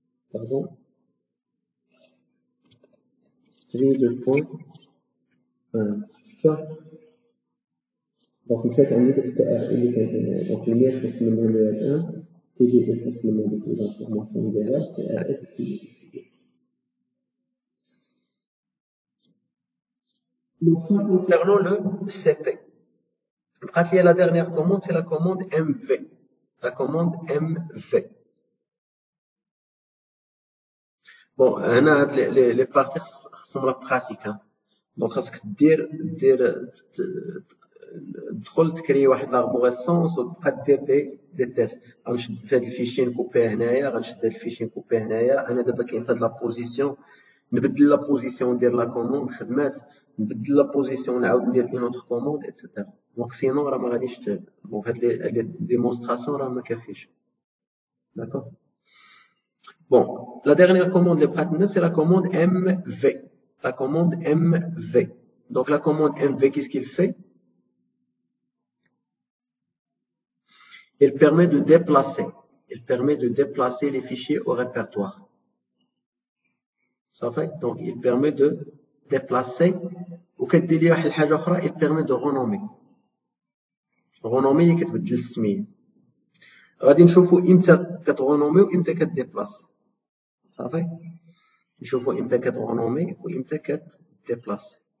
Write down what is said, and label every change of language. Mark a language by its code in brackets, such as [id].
[ar] باردون 3 دو بوان. شفتها. دونك مشات عندي ديك التي ار اللي كانت هنايا. دونك المية خص منها المير الان تي دي اي خص منها ديك لانفورماسيون ديالها تي ار اف تي دي اي. [fr] Donc, concernant le CP, la dernière commande, c'est la commande MV. La commande MV. Bon, les parties sont la pratique. [ar] Donc, خاصك دير تدخل تكري واحد لاربوريسونس وتبقى دير دي تيست. غنشد هاد الفيشي نكوبيه هنايا، غنشد هاد الفيشي نكوبيه هنايا. انا دابا كاين فهاد لا بوزيسيون، نبدل لا بوزيسيون ندير لا كوموند خدمات، نبدل لا بوزيسيون نعاود ندير اون اوتر كوموند ايتترا. دونك سينون راه ما غاديش دونك هاد لي ديمونستراسيون راه ما كافيش. داكور. [fr] Bon, la dernière commande, les pratiques, c'est la commande MV. La commande MV. Donc, la commande MV, qu'est-ce qu'il fait? Il permet de déplacer. Il permet de déplacer les fichiers au répertoire. Ça fait? Donc, il permet de déplacer. Ou qu'il permet de renommer. Renommer, il [ar] كتبدل السمية. غادي نشوفوا امتى كتغونومي وامتى كتديبلاس. صافي. نشوفوا امتى كتغونومي وامتى كتديبلاس.